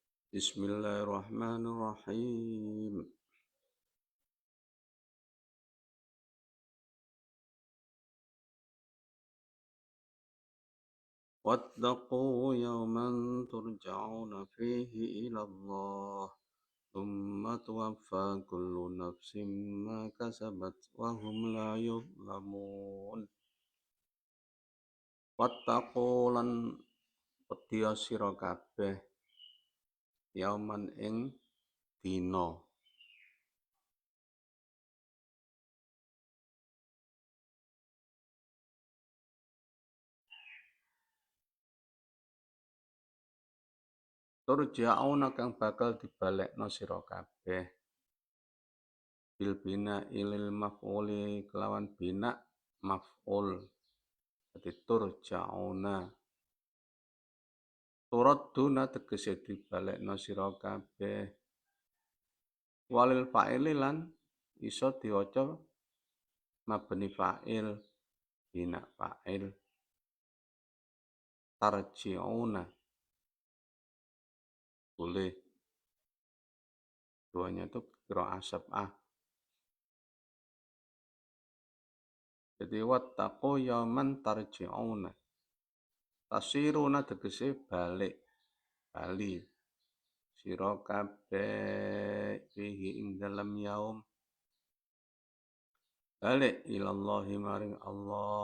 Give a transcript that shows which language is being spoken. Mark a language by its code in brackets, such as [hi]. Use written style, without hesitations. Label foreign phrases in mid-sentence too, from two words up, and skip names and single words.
[ar] Bismillahirrahmanirrahim. واتقوا يوما ترجعون فيه إلى الله ثم توفى كل نفس ما كسبت وهم لا يظلمون. [jv] Wattaqu lan wedya sira kabeh yauman ing dina. Turja'una kang bakal dibalekno sira kabeh. [ar] Bil bina ilil maf'uli kelawan bina maf'ul. [jv] Dadi turja'una. Turadduna tegese dibalekno sira kabeh. [ar] Walil fa'ili [jv] lan iso diwaca [ar] mabni fa'il bina fa'il. [id] Tarji'una boleh. Duanya itu [ar] qiraah sab'ah. [id] Jadi [ar] wattaqu yauman tarji'una. [jv] Tasiruna tegese balik bali sira kabeh fihi ing dalam yaum balik ilallahi maring Allah.